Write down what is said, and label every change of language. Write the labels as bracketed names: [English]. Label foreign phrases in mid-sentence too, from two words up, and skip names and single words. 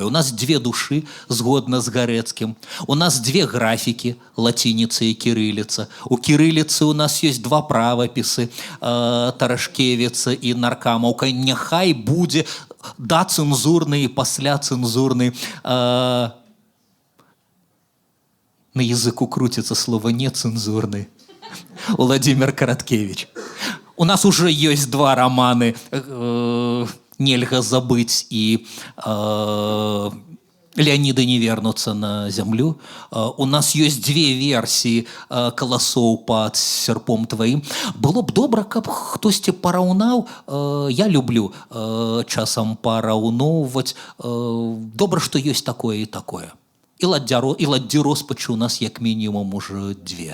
[Belarusian] У нас две душы, згодна з Гарэцкім. У нас две графікі, лацініца і кірыліца. У кірыліцы у нас ёсць два правапісы, Тарашкевіца і Наркамаўка. Няхай будзе дацэнзурны і пасляцэнзурны. [Russian] На языку крутится слово «нецензурный». Владимир Караткевич. У нас уже есть два романы «Нельга забыть» и «Леонида не вернуться на землю». У нас есть две версии «Колосоў пад серпом твоим». [Belarusian] Было б добра, каб хтосьці параўнаў. Я люблю часам параўноўваць. Добра, што ёсць такое і такое. І ладдзі роспачы у нас як мінімум уже две.